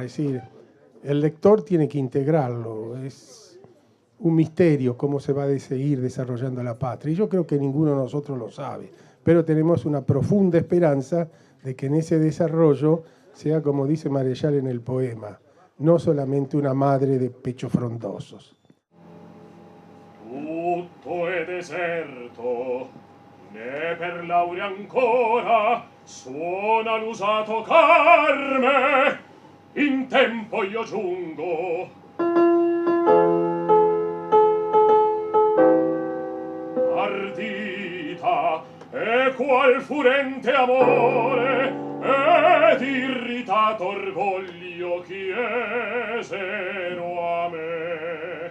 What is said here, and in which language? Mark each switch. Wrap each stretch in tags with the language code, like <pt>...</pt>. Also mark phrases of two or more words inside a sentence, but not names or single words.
<es>Es decir, el lector tiene que integrarlo. Es un misterio cómo se va a seguir desarrollando la patria. Y yo creo que ninguno de nosotros lo sabe, pero tenemos una profunda esperanza de que en ese desarrollo sea, como dice Marechal en el poema, no solamente una madre de pechos frondosos.</es> <it>Tutto è deserto, né per laurea ancora suona l'usato carme, in tempo io giungo. Ardita e qual furente amore ed irritato orgoglio chiesero a me.</it>